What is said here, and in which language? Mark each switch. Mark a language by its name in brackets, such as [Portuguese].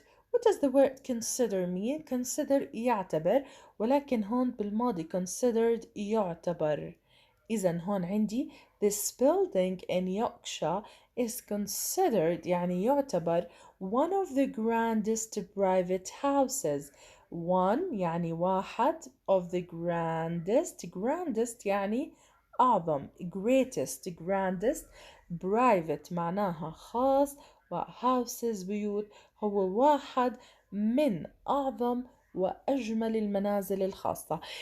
[English] What does the word consider mean? [Arabic] Consider يعتبر, ولكن هون بالماضي considered يعتبر. إذن هون عندي [English] this building in Yorkshire is considered [Arabic] يعني يعتبر [English] one of the grandest private houses. [Arabic] One يعني واحد [English] of the grandest [Arabic] يعني أعظم, grandest, private معناها خاص, وhouses بيوت هو واحد من أعظم وأجمل المنازل الخاصة.